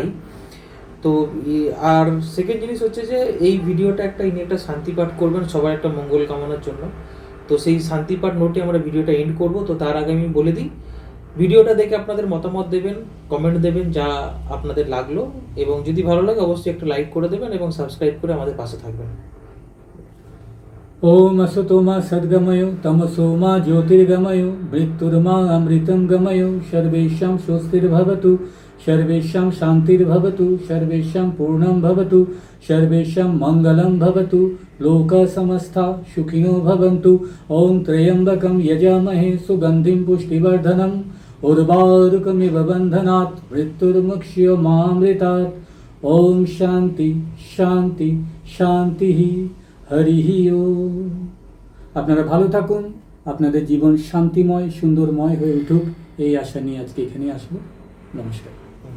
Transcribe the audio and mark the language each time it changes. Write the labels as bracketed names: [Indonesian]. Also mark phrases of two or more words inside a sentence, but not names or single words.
[Bangla] তো আর সেকেন্ড জিনিস হচ্ছে যে এই ভিডিওটা ইনি একটা শান্তি পাঠ করবেন সবার একটা মঙ্গল কামনার জন্য। তো সেই শান্তি পাঠ নোটে আমরা ভিডিওটা এন্ড করব। তো তার আগে আমি বলে দিই, ভিডিওটা দেখে আপনাদের মতামত দেবেন, কমেন্ট দেবেন যা আপনাদের লাগলো, এবং যদি ভালো লাগে অবশ্যই একটা লাইক করে দেবেন এবং সাবস্ক্রাইব করে আমাদের পাশে থাকবেন। [Sanskrit] ओम असतो मा सद्गमयो तमसो मा ज्योतिर्गमयो मृत्युर्मा अमृतं गमयो सर्वेषां स्वस्तिर्भवतु सर्वेषां शान्तिर्भवतु सर्वेषां पूर्णं भवतु सर्वेषां मङ्गलं भवतु लोका समस्ता सुखिनो भवन्तु। ओम त्र्यम्बकं यजामहे सुगन्धिं पुष्टिवर्धनम् उर्वारुकमिव बन्धनात् मृत्युर्मुक्ष्यमामृतात्। ओम शान्ति शान्ति शान्तिः হরিহি ওম। [Bangla] আপনারা ভালো থাকুন, আপনাদের জীবন শান্তিময় সুন্দরময় হয়ে উঠুক, এই আশা নিয়ে আজকে এখানে আসবো। নমস্কার।